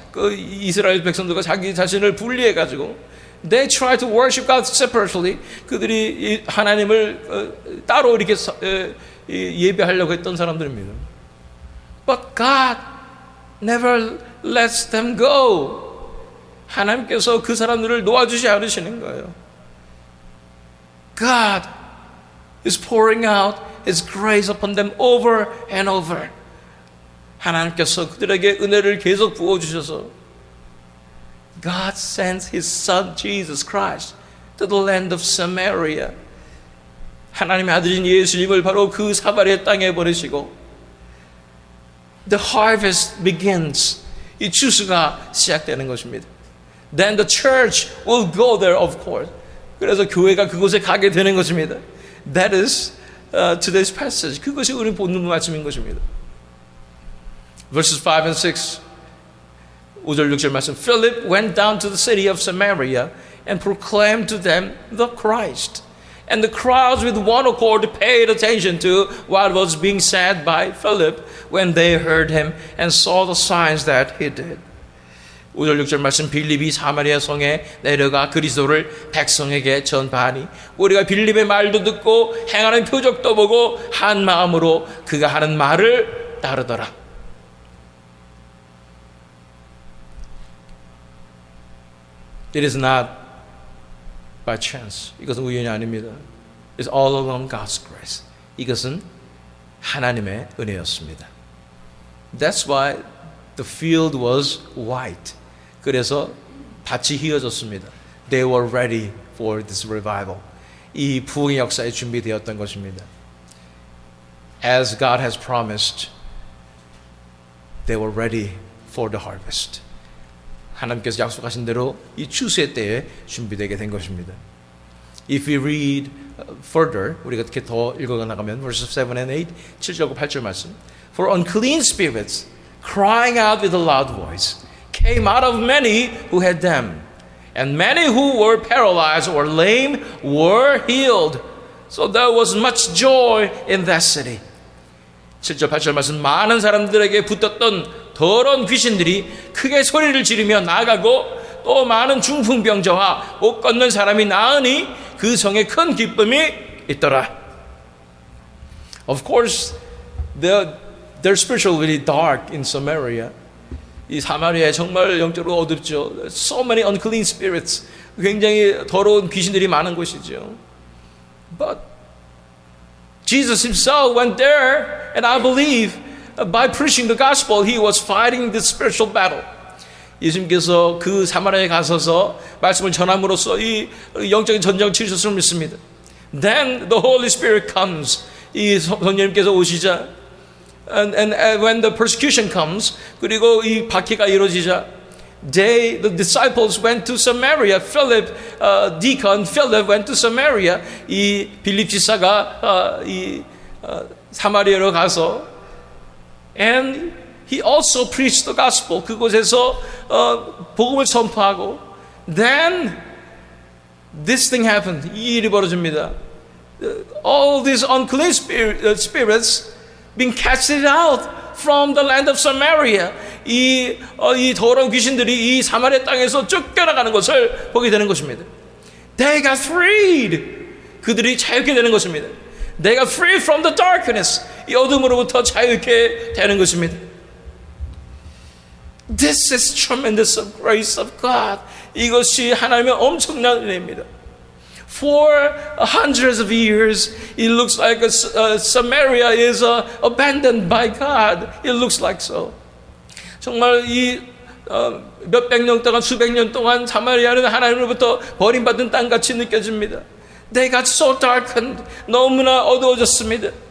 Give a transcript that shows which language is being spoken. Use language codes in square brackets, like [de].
[ko] 그 이스라엘 백성들과 자기 자신을 분리해가지고, [en] they tried to worship God separately. [ko] 그들이 하나님을 따로 이렇게 예배하려고 했던 사람들입니다. [en] But God never lets them go. [ko] 하나님께서 그 사람들을 놓아주지 않으시는 거예요. [en] God is pouring out His grace upon them over and over. [ko] 하나님께서 그들에게 은혜를 계속 부어주셔서 [en] God sent His Son Jesus Christ to the land of Samaria. [ko] 하나님의 아들인 예수님을 바로 그 사마리아 땅에 보내시고 [en] the harvest begins. [ko] 이 추수가 시작되는 것입니다. [en] Then the church will go there, of course. [ko] 그래서 교회가 그곳에 가게 되는 것입니다. [en] That is today's passage. [ko] 그것이 우리 본문 말씀인 것입니다. [en] Verses 5 and 6. [ko] 5절 6절 말씀. [en] Philip went down to the city of Samaria and proclaimed to them the Christ. And the crowds with one accord paid attention to what was being said by Philip when they heard him and saw the signs that he did. [ko] 5절 6절 말씀. 빌립이 사마리아 성에 내려가 그리스도를 백성에게 전파하니 우리가 빌립의 말도 듣고 행하는 표적도 보고 한 마음으로 그가 하는 말을 따르더라. [en] It is not by chance. [ko] 이것은 우연이 아닙니다. [en] It's all along God's grace. [ko] 이것은 하나님의 은혜였습니다. [en] That's why the field was white. [ko] 그래서 밭이 휘어졌습니다. [en] They were ready for this revival. [ko] 이 부흥의 역사에 준비되었던 것입니다. [en] As God has promised, they were ready for the harvest. [ko] 하나님께서 약속하신 대로 이 추수의 때에 준비되게 된 것입니다. [en] If we read further, [ko] 우리가 이렇게 더 읽어 나가면 [en] verses 7 and 8, [ko] 7절과 8절 말씀. [en] For unclean spirits, crying out with a loud voice, came out of many who had them, and many who were paralyzed or lame were healed. So there was much joy in that city. [ko] 7절 8절 말씀. 많은 사람들에게 붙었던 더러운 귀신들이 크게 소리를 지르며 나가고 또 많은 중풍병자와 못 걷는 사람이 나으니 그 성에 큰 기쁨이 있더라. [en] Of course, they're spiritually really dark in Samaria. [ko] 이 사마리아에 정말 영적으로 어둡죠. [en] So many unclean spirits. [ko] 굉장히 더러운 귀신들이 많은 곳이죠. [en] But Jesus himself went there, and I believe by preaching the gospel, he was fighting the spiritual battle. [ko] 예수님께서 그 사마리아에 가서서 말씀을 전함으로써 이 영적인 전쟁을 치르셨음을 믿습니다. [en] Then the Holy Spirit comes. [ko] 이 성령님께서 오시자, [en] and when the persecution comes, [ko] 그리고 이 박해가 이루어지자, [en] the disciples went to Samaria. Philip, deacon Philip went to Samaria. [ko] 이 빌립 지사가 사마리아로 가서 [en] And he also preached the gospel. [ko] 그곳에서 복음을 선포하고 [en] Then this thing happened. [ko] 이 일이 벌어집니다. [en] All these unclean spirits being casted out from the land of Samaria. [ko] 이 더러운 귀신들이 이 사마리아 땅에서 쫓겨나가는 것을 보게 되는 것입니다. [en] They got freed. [ko] 그들이 자유케 되는 것입니다. [en] They got free from the darkness. [ko] 이 어둠으로부터 자유케 되는 것입니다. [en] This is tremendous grace of God. [ko] 이것이 하나님의 엄청난 은혜입니다. [en] For hundreds of years, it looks like Samaria is abandoned by God. It looks like so. [ko] 정말 이 몇백 년 동안, 수백 년 동안 사마리아는 하나님으로부터 버림받은 땅같이 느껴집니다. [en] They got so darkened. [ko] 너무나 어두워졌습니다.